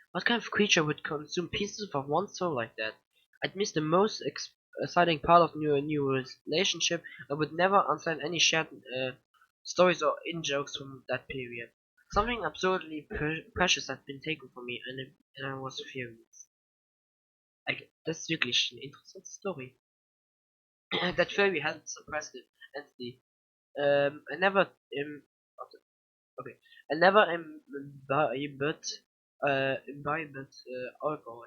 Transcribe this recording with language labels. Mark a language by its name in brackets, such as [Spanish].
[English] What kind of creature would consume pieces of one's soul like that? I'd missed the most exciting part of new relationship. I would never understand any shared stories or in-jokes from that period. Something absurdly precious had been taken from me, and I was furious. [German] Das ist wirklich eine interessante Story. [English] That fairy hadn't suppressed the entity. I never okay. I never imbibed alcohol.